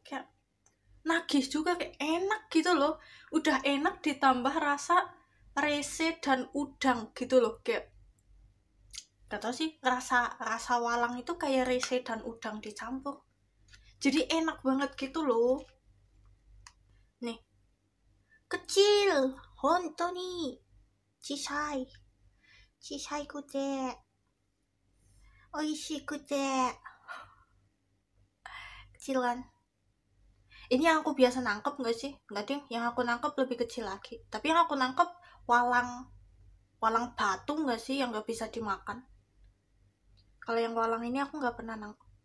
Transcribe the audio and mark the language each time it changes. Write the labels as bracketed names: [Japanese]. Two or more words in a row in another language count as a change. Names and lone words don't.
[Indonesian] Kayak nagih juga, kayak enak gitu loh. Udah enak ditambah rasa rese dan udang gitu loh. Kayak gak tau sih, rasa walang itu kayak rese dan udang dicampur. Jadi enak banget gitu loh. Nih. Kecil. [Japanese] 本当に。小さい. 小さくて. おいしくて. [Indonesian] Kecil kan? Ini yang aku biasa nangkep gak sih? Enggak deh, yang aku nangkep lebih kecil lagi. Tapi yang aku nangkep walang batu gak sih yang gak bisa dimakan? Kalau yang walang ini aku gak pernah nangkep.